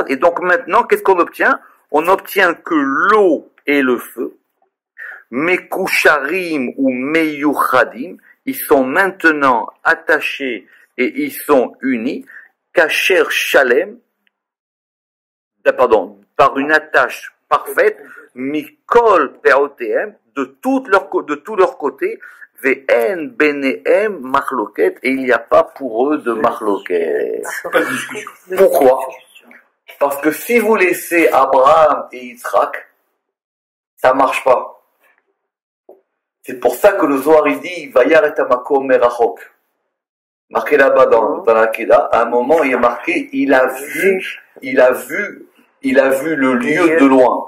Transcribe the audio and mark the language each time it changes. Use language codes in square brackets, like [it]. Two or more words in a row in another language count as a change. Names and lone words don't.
[fr] Et donc maintenant, qu'est-ce qu'on obtient? On obtient que l'eau et le feu, [he] מקושרים או מיוחדים, [fr] ils sont maintenant attachés et ils sont unis, [he] קשר שלם, [fr] par une attache parfaite, [he] מכל פאותיהם, [fr] de tous leurs côtés, [he] ואין ביניהם מחלוקת, [fr] et il n'y a pas pour eux de machloket. Pourquoi? Parce que si vous laissez Abraham et Yitzhak, ça marche pas. C'est pour ça que le Zohar il dit [he] וירא את המקום מרחוק. [fr] Marqué là-bas dans la Keda, à un moment il est marqué il a vu le lieu de loin.